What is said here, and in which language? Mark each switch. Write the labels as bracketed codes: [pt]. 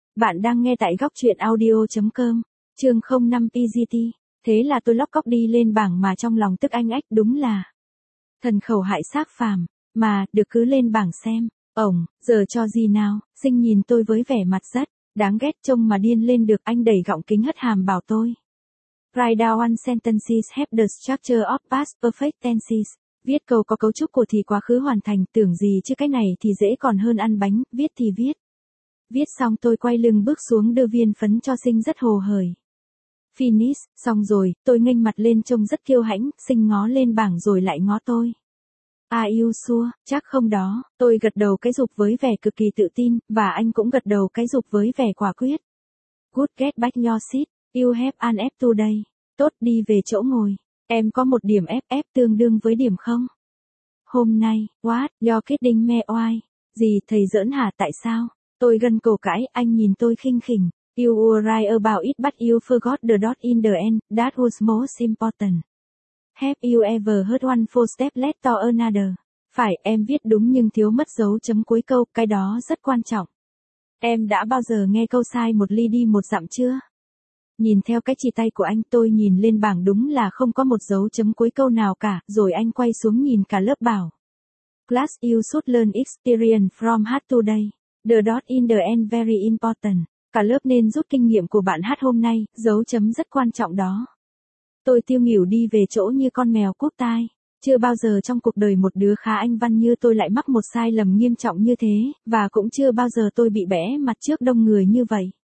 [vi] Bạn đang nghe tại gocchuyenaudio.com. Chương 05 PGT. Thế là tôi lóc cóc đi lên bảng mà trong lòng tức anh ếch, đúng là thần khẩu hại xác phàm. Mà, được cứ lên bảng xem. Ổng, giờ cho gì nào? Sinh nhìn tôi với vẻ mặt rất đáng ghét, trông mà điên lên được. Anh đẩy gọng kính hất hàm bảo tôi. [en] Write down sentences have the structure of past perfect tenses. [vi] Viết câu có cấu trúc của thì quá khứ hoàn thành, tưởng gì chứ cái này thì dễ còn hơn ăn bánh, viết thì viết. Viết xong tôi quay lưng bước xuống đưa viên phấn cho Sinh rất hồ hởi. Finish, xong rồi, tôi nghênh mặt lên trông rất kiêu hãnh, Sinh ngó lên bảng rồi lại ngó tôi. [en] Are you sure? [vi] Chắc không đó, tôi gật đầu cái dục với vẻ cực kỳ tự tin, và anh cũng gật đầu cái dục với vẻ quả quyết. [en] Good, get back your seat, you have an F today. [vi] Tốt, đi về chỗ ngồi. Em có một điểm FF tương đương với điểm không? Hôm nay, [en] what, your kidding me why? [vi] Gì, thầy giỡn hả, tại sao? Tôi gần cổ cãi, anh nhìn tôi khinh khỉnh. [en] You were right about it, but you forgot the dot in the end, that was most important. Have you ever heard one full step led to another? [vi] Phải, em viết đúng nhưng thiếu mất dấu chấm cuối câu, cái đó rất quan trọng. Em đã bao giờ nghe câu sai một ly đi một dặm chưa? Nhìn theo cái chỉ tay của anh, tôi nhìn lên bảng đúng là không có một dấu chấm cuối câu nào cả, rồi anh quay xuống nhìn cả lớp bảo. [en] Class, you should learn experience from hard today. The dot in the end very important. [vi] Cả lớp nên rút kinh nghiệm của bạn hát hôm nay, dấu chấm rất quan trọng đó. Tôi tiêu nghỉu đi về chỗ như con mèo cúp tai. Chưa bao giờ trong cuộc đời một đứa khá anh văn như tôi lại mắc một sai lầm nghiêm trọng như thế, và cũng chưa bao giờ tôi bị bẽ mặt trước đông người như vậy.